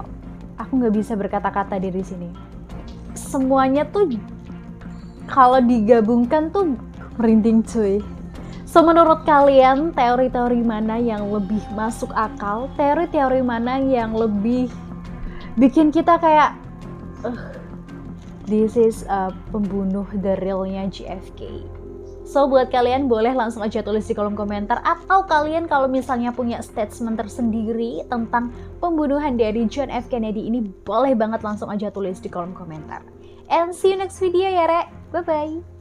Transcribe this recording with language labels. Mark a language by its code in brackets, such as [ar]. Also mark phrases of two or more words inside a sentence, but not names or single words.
[id] Aku nggak bisa berkata-kata dari sini. Semuanya tuh kalau digabungkan tuh merinding cuy. So menurut kalian teori-teori mana yang lebih masuk akal? Teori-teori mana yang lebih bikin kita kayak [en] this is [id] pembunuh [en] the realnya [id] JFK. So buat kalian boleh langsung aja tulis di kolom komentar, atau kalian kalau misalnya punya statement tersendiri tentang pembunuhan dari John F. Kennedy ini, boleh banget langsung aja tulis di kolom komentar. [en] And see you next video ya Rek. Bye bye.